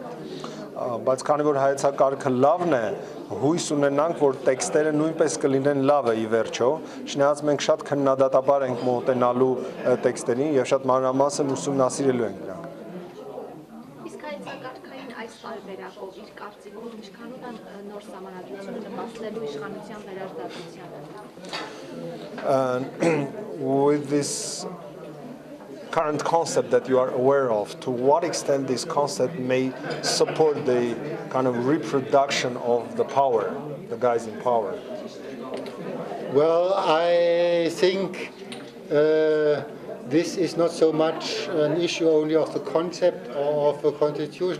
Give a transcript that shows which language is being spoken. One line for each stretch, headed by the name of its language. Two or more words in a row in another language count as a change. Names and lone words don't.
Armenian: Բայց քանի որ հայեցակարգը լավն է, հույս ունենանք, որ տեքստերը նույնպես կլինեն լավը ի վերջո, շնայած մենք շատ քննադատաբար ենք մոտենալու տեքստերին եւ շատ մանրամասն ուսումնասիրելու ենք դրանք։ Իսկ հայեցակարգային այս տարբերակով իր կարծիքով ինչքանով է նոր սահմանադրությունը նպաստելու իշխանության վերարտադրությանը։
English: With this current concept that you are aware of, to what extent this concept may support the kind of reproduction of the power, the guys in power? Well, I think this is not so much an issue only of the concept or of the constitution.